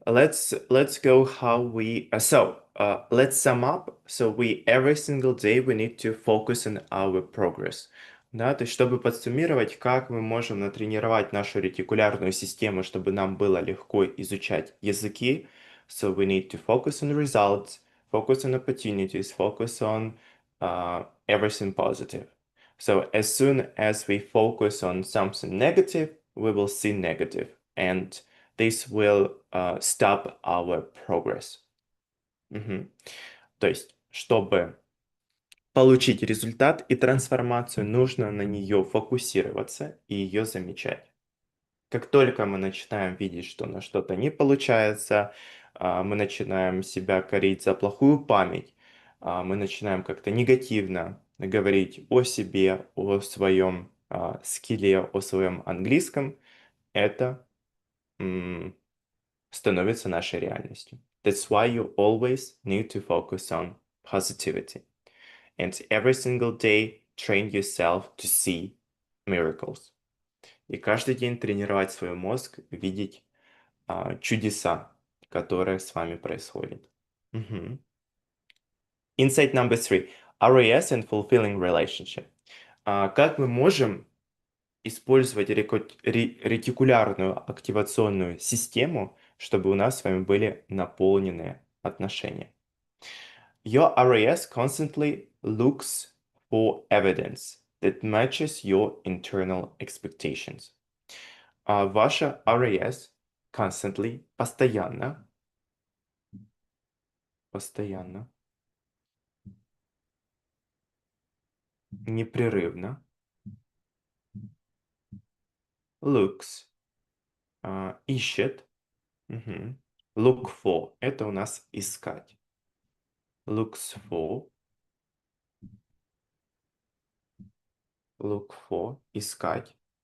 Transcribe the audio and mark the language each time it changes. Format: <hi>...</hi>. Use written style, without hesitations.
<en>Let's go how we let's sum up. So we every single day we need to focus on our progress.</en> <ru>Да, то есть чтобы подсуммировать, как мы можем натренировать нашу ретикулярную систему, чтобы нам было легко изучать языки.</ru> <en>So we need to focus on results, focus on opportunities, focus on everything positive. So as soon as we focus on something negative, we will see negative, and this will stop our progress.</en> <ru>То есть, чтобы получить результат и трансформацию, нужно на нее фокусироваться и ее замечать. Как только мы начинаем видеть, что на что-то не получается, мы начинаем себя корить за плохую память, мы начинаем как-то негативно говорить о себе, о своем скилле, о своем английском, это становится нашей реальностью.</ru> <en>That's why you always need to focus on positivity. And every single day train yourself to see miracles.</en> <ru>И каждый день тренировать свой мозг, видеть чудеса, которые с вами происходят.</ru> <en>Insight number 3. RAS and fulfilling relationship.</en> <ru>Как мы можем использовать ретикулярную активационную систему, чтобы у нас с вами были наполненные отношения?</ru> <en>Your RAS constantly looks for evidence that matches your internal expectations.</en> <ru>Ваша RAS constantly, постоянно, непрерывно, looks, ищет,</ru> <en>look for,</en> <ru>это у нас искать.</ru> <en>Looks for, искать.</en>